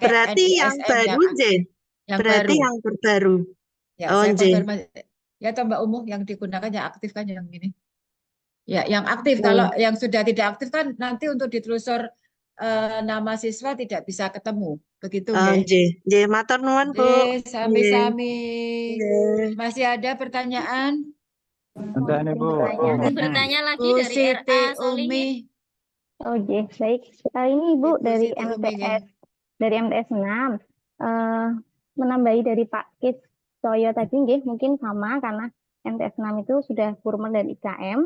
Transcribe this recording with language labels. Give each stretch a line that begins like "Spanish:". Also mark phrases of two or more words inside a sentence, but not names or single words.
Indonesian: Berarti yang NISN baru, yang Nji? aktif. Yang Berarti baru. yang terbaru. Ya, Oh, saya Nji. konfirmasi. Ya, toh Mbak Umbu yang digunakan yang aktif kan yang ini. Ya, yang aktif. Oh. Kalau yang sudah tidak aktif kan nanti untuk ditelusur nama siswa tidak bisa ketemu. Begitu, Oh, nggih?
Javanese: Nji. Nji, matur nuwun, Bu.
Indonesian: Nggih, Nggih. sami-sami. Nggih. Masih ada pertanyaan? Ada nih Bu. Bertanya lagi Bu dari Siti RA Solihin. Umi. Oh, baik. Ini Ibu Ibu dari Siti Umi, MTS dari MTS 6 menambahi dari Pak Kis Soyo tadi nggih, mungkin sama karena MTS 6 itu sudah Kurmer dan IKM.